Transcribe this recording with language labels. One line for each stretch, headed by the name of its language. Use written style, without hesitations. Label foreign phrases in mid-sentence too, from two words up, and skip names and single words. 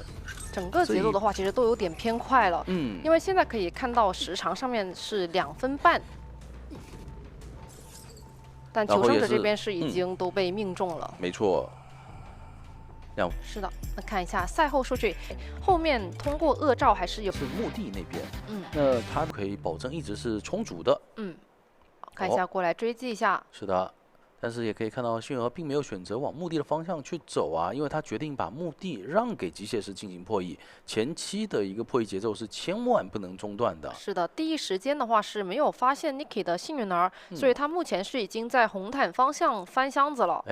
Chinese: 整個節奏的話，其實都有點偏快了。因為現在可以看到時長上面是2分半，但求生者這邊是已經都被命中了。沒錯。是的，那看一下賽後數據，後面通過惡兆還是有。是墓地那邊。那它可以保證一直是充足的。看一下過來追擊一下。是的。但是也可以看到，迅兒並沒有選擇往墓地的方向去走啊，因為他決定把墓地讓給機械師進行破譯。前期的一個破譯節奏是千萬不能中斷的。是的，第一時間的話是沒有發現 Niki 的幸運兒，所以他目前是已經在紅毯方向翻箱子了。